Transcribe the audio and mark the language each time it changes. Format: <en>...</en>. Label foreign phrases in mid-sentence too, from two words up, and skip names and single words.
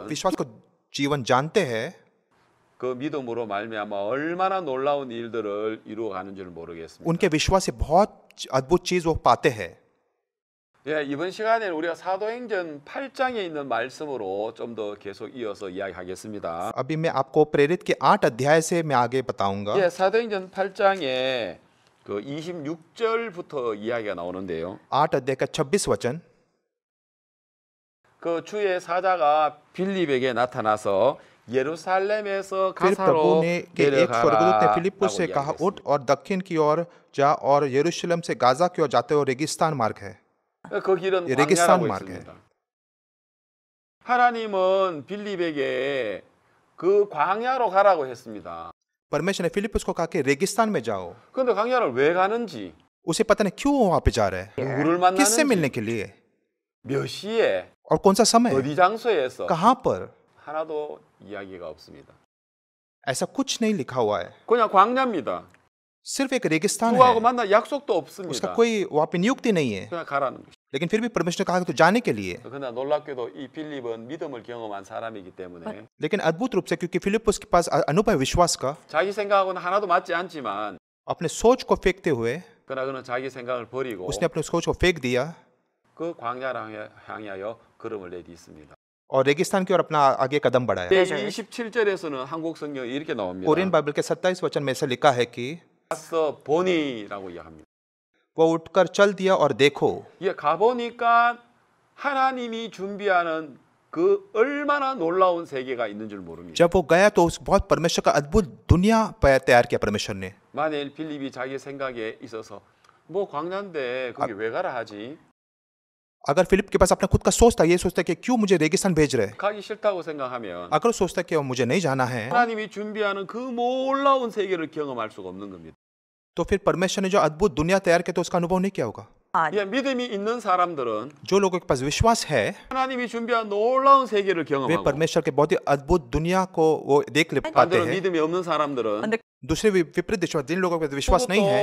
<ko>사람들은</ko> <hi>विश्वास को जीवन जानते हैं,</hi> <ko>그 믿음으로 말미암아 얼마나 놀라운 일들을 이루어가는 줄 모르겠습니다.</ko> <hi>उनके विश्वास से बहुत अद्भुत चीज वो पाते हैं।</hi> <ko>예, 이번 시간에는 우리가 사도행전 8장에 있는 말씀으로 좀 더 계속 이어서 이야기하겠습니다.</ko> <hi>अभी मैं आपको प्रेरित के 8 अध्याय से मैं आगे बताऊंगा।</hi> <ko>예, 사도행전 8장에 그 26절부터 이야기가 나오는데요.</ko> <hi>8 अध्याय का 26 वचन।</hi> <ko>그 주의 사자가 빌립에게 나타나서 예루살렘에서</ko> <hi>फिर प्रभु</hi> <ko>가사로</ko> <hi>ने के एक स्वर्गदूत ने फिलिप्पुस से कहा,</hi> <ko>내려가라고</ko> <hi>उठ और दक्षिण की ओर जा और यरूशलेम से गाजा की ओर जाते हुए रेगिस्तान मार्ग है।</hi> <ko>그 길은</ko> <hi>레기스탄</hi> <ko>광야라고</ko> <hi>마르게.</hi> <ko>있습니다. 하나님은 빌립에게 그 광야로 가라고 했습니다.</ko> <hi>परमेश्वर ने फिलिप्पुस को कहा कि रेगिस्तान में जाओ।</hi> <ko>그런데 광야를 왜 가는지,</ko> <hi>उसे पता नहीं क्यों वहां पे जा रहा है,</hi> <ko>누구를</ko> <hi>किससे</hi> <ko>만나는지,</ko> <hi>मिलने के लिए</hi> <ko>몇 시에,</ko> <hi>और कौन सा समय,</hi> <ko>어디 장소에서</ko> <hi>कहां पर,</hi> <ko>하나도 이야기가 없습니다.</ko> <hi>ऐसा कुछ नहीं लिखा हुआ है।</hi> <ko>그냥 광야입니다.</ko> <hi>सिर्फ एक रेगिस्तान</hi> <ko>누구하고</ko> <hi>है,</hi> <ko>만날 약속도</ko> <hi>उसका</hi> <ko>없습니다.</ko> <hi>कोई वहां पे नियुक्ति नहीं है।</hi> <ko>그냥 가라는 것이.</ko> <hi>लेकिन फिर भी परमेश्वर ने कहा कि तो जाने के लिए।</hi> <ko>그러나 놀랍게도 이 빌립은 믿음을 경험한 사람이기 때문에</ko> <hi>लेकिन अद्भुत रूप से, क्योंकि फिलिप्पुस के पास अनुभव है विश्वास का,</hi> <ko>자기 생각하고는 하나도 맞지 않지만</ko> <hi>अपने सोच को फेंकते हुए</hi> <ko>그러나 그는 자기 생각을 버리고</ko> <hi>उसने अपने सोच को फेंक दिया</hi> <ko>그 광야를 향하여 걸음을 내딛습니다.</ko> <hi>और रेगिस्तान की ओर अपना आगे कदम बढ़ाया।</hi> <ko>27절에서는 한국 성경에 이렇게 나옵니다.</ko> <hi>कोरियन बाइबल के 27 वचन में ऐसा लिखा है कि</hi> <ko>가서 보니라고 이야기합니다.</ko> <hi>वो उठकर चल दिया और देखो।</hi> <ko>예, 가보니까 하나님이 준비하는 그 얼마나 놀라운 세계가 있는 줄 모릅니다.</ko> <hi>जब वो गया तो उस बहुत परमेश्वर का अद्भुत दुनिया तैयार किया परमेश्वर ने।</hi> <ko>만일 빌립이 자기 생각에 있어서 뭐 광야인데 거기 왜 가라 하지?</ko> <hi>अगर फिलिप के पास अपना खुद का सोचता, ये सोचता कि क्यों मुझे रेगिस्तान भेज रहे,</hi> <ko>가기 싫다고 생각하면</ko> <hi>अगर सोचता कि मुझे नहीं जाना है,</hi> <ko>하나님이 준비하는 그 놀라운 세계를 경험할 수가 없는 겁니다.</ko> <hi>तो फिर परमेश्वर ने जो अद्भुत दुनिया तैयार किया तो उसका अनुभव नहीं किया होगा।</hi> <ko>예, 믿음이 있는 사람들은</ko> <hi>जो लोगों के पास विश्वास है,</hi> <ko>하나님이 준비한 놀라운 세계를</ko> <hi>वे</hi> <ko>경험하고</ko> <hi>परमेश्वर के बहुत ही अद्भुत दुनिया को वो देख ले पाते</hi> <ko>반대로</ko> <hi>हैं।</hi> <ko>믿음이 없는 사람들은</ko> <hi>दूसरे विपरीत विश्वास, जिन लोगों के पास विश्वास नहीं है</hi>